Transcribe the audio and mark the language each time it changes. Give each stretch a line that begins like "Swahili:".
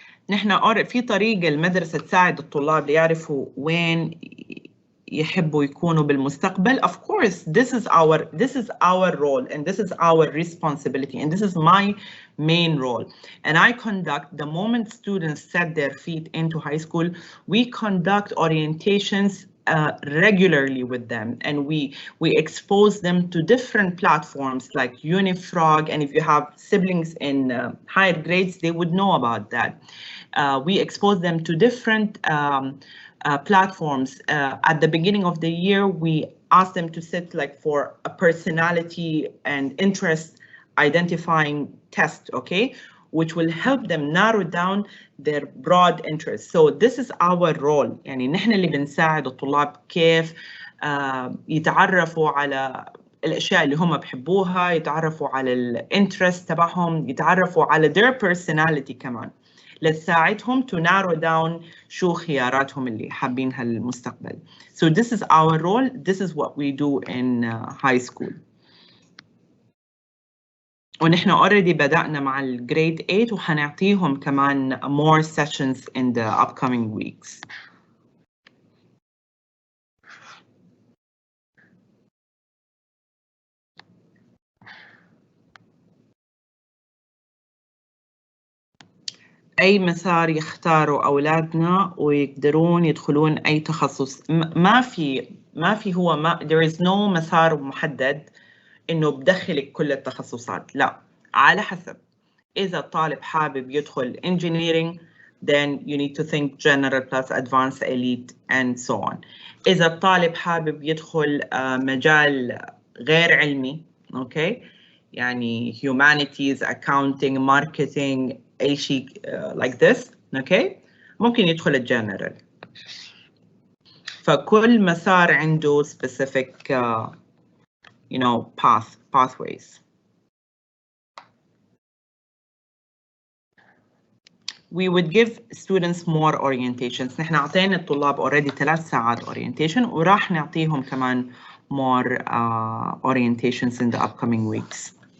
Arabic: نحن في طريقة المدرسة تساعد الطلاب ليعرفوا وين يحبوا يكونوا بالمستقبل.
English: Of course, this is our role and this is our responsibility and this is my main role. And I conduct, the moment students set their feet into high school, we conduct orientations regularly with them, and we expose them to different platforms like Unifrog, and if you have siblings in higher grades, they would know about that. We expose them to different platforms. At the beginning of the year, we ask them to sit like for a personality and interest identifying test, okay, which will help them narrow down their broad interests. So this is our role.
Arabic: يعني نحن اللي بنساعد الطلاب كيف يتعرفوا على الاشياء اللي هم بحبوها، يتعرفوا على الانترست تبعهم، يتعرفوا على
English: their personality
Arabic: كمان، لتساعدهم
English: to narrow down
Arabic: شو خياراتهم اللي حابينها للمستقبل.
English: So this is our role. This is what we do in high school.
Arabic: ونحن already بدأنا مع الجريد 8 وحنعطيهم كمان
English: more sessions in the upcoming weeks.
Arabic: أي مسار يختاروا أولادنا ويقدرون يدخلون أي تخصص. ما في
English: there is no
Arabic: مسار محدد إنه بدخلك كل التخصصات. لا، على حسب. إذا الطالب حابب يدخل
English: engineering, then you need to think general plus advanced elite and so on.
Arabic: إذا الطالب حابب يدخل مجال غير علمي، okay، يعني humanities, accounting, marketing، أي شيء
English: like this،
Arabic: okay، ممكن يدخل الجنرال. فكل مسار عنده
English: specific you know, pathways. We would give students more orientations.
Arabic: نحن عطينا الطلاب
English: already 3 ساعات orientation
Arabic: وراح نعطيهم كمان
English: more orientations in the upcoming weeks.